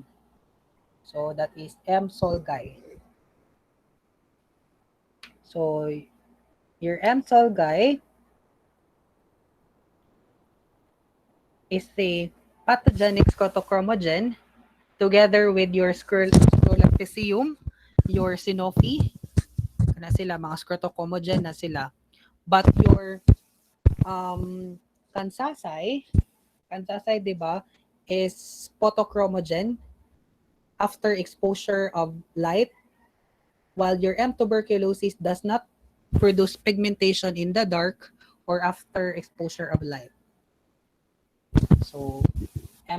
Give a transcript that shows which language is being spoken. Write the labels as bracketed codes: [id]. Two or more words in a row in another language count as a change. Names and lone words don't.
[en] So that is M. solgai. So your M. solgai is a pathogenic scotochromogen together with your scrolactisium, your Sanofi, [tl] na sila, mga scotochromogen na sila. [en] But your kansasay, kansasay, [tl] di ba, [en] is photochromogen after exposure of light, while your M. tuberculosis does not produce pigmentation in the dark or after exposure of light. So, M.